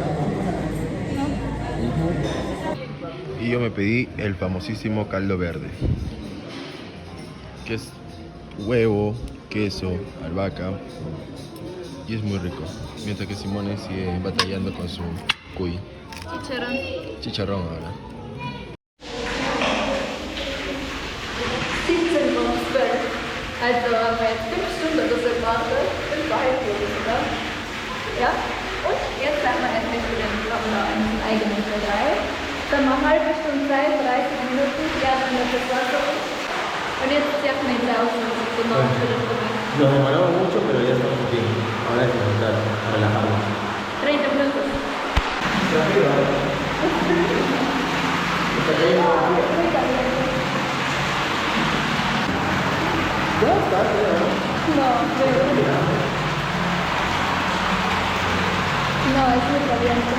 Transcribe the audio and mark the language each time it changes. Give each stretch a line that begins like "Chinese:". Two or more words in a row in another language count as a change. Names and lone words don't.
Spanish: Y yo me pedí el famosísimo caldo verde, que es huevo, queso, albahaca, y es muy rico. Mientras que Simone sigue batallando con su cuy. Chicharrón. Chicharrón ahora.
German: Also haben wir jetzt 5 Stunden das gewartet, 5,5 oder? Ja? Und jetzt haben wir endlich für den Blogger einen eigenen Bereich. Dann haben wir eine halbe Stunde Zeit, 30 Minuten, ja, dann wird das Wasser. Und jetzt checken wir jetzt aus, was es genau für das Problem.
Spanish: Nos demoramos mucho, pero ya estamos aquí. Ahora es disfrutar, relajarnos. 30 minutos. Muy caliente. No, no, es muy caliente.